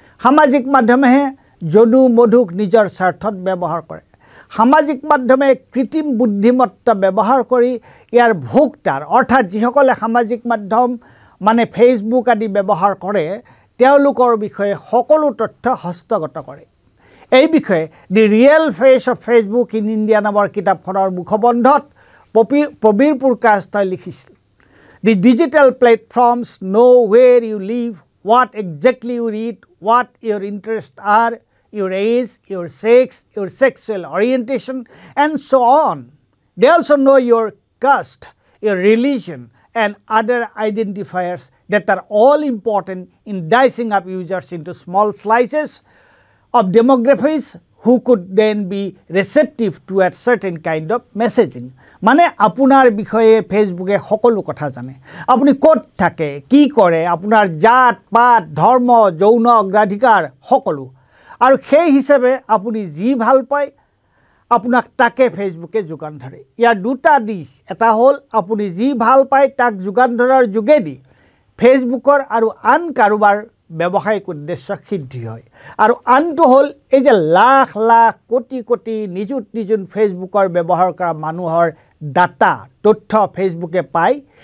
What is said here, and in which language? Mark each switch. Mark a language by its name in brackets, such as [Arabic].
[Assamese] সামাজিক মাধ্যমেহে যদু মধুক নিজৰ স্বাৰ্থত ব্যৱহাৰ কৰে। সামাজিক মাধ্যমে কৃত্ৰিম বুদ্ধিমত্তা ব্যৱহাৰ কৰি ইয়াৰ ভোক্তাৰ অৰ্থাৎ যিসকলে সামাজিক মাধ্যম মানে ফেচবুক আদি ব্যৱহাৰ কৰে তেওঁলোকৰ বিষয়ে সকলো তথ্য হস্তগত কৰে। এই বিষয়ে দি real face of Facebook in India নামৰ কিতাপখনৰ মুখবন্ধত প্ৰবীৰ পুৰকাষ্টই লিখিছিল, [English] The digital platforms know where you live, what exactly you read, what your interests are, your age, your sex, your sexual orientation, and so on. They also know your caste, your religion, and other identifiers that are all important in dicing up users into small slices of demographics who could then be receptive to a certain kind of messaging. [Assamese] মানে আপোনাৰ বিষয়ে ফেচবুকে সকলো কথা জানে। আপুনি ক'ত থাকে, কি কৰে, আপোনাৰ জাত পাত ধৰ্ম যৌন অগ্ৰাধিকাৰ সকলো, আৰু সেই হিচাপে আপুনি যি ভাল পায় আপোনাক তাকে ফেচবুকে যোগান ধৰে। ইয়াৰ 2টা দিশ, এটা হ'ল আপুনি যি ভাল পায় তাক যোগান ধৰাৰ যোগেদি ফেচবুকৰ আৰু আন কাৰোবাৰ ব্যৱসায়িক উদ্দেশ্য সিদ্ধি হয়, আৰু আনটো হ'ল এই যে লাখ লাখ কোটি কোটি নিযুত ফেচবুকৰ ব্যৱহাৰ কৰা মানুহৰ ডাটা তথ্য ফেচবুকে পায়।